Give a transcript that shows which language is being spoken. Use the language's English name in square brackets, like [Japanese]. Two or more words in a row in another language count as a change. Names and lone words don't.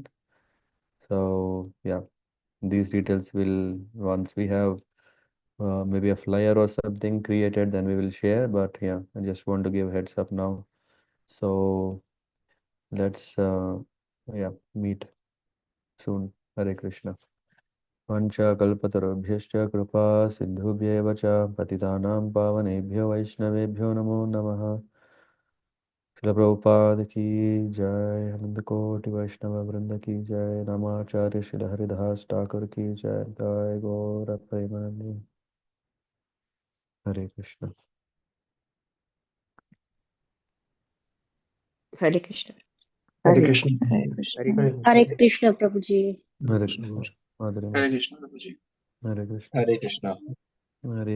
[English] So yeah, these details will, once we have maybe a flyer or something created, then we will share. But yeah, I just want to give heads up now. So let's yeah, meet soon. Hare Krishna. [Sanskrit] पञ्चकल्पतरुभ्यश्च कृपा सिन्धुभ्येव च पतितानां पावनेभ्यो वैष्णवेभ्यो नमो नमः। [Hindi] शिल प्रभुपाद की जय, आनंद कोटि वैष्णव वृंद की जय, नमाचार्य शिल हरिदास ठाकुर की जय, जय गौर प्रेमानंद। हरे कृष्ण। Hare Krishna. Hare Krishna. Hare Krishna. Hare Hare Krishna. Krishna, Prabhuji. हरे Krishna. कृष्ण। माधुरी Hare माता। Krishna, Prabhuji. हरे कृष्ण। Hare Krishna. हरे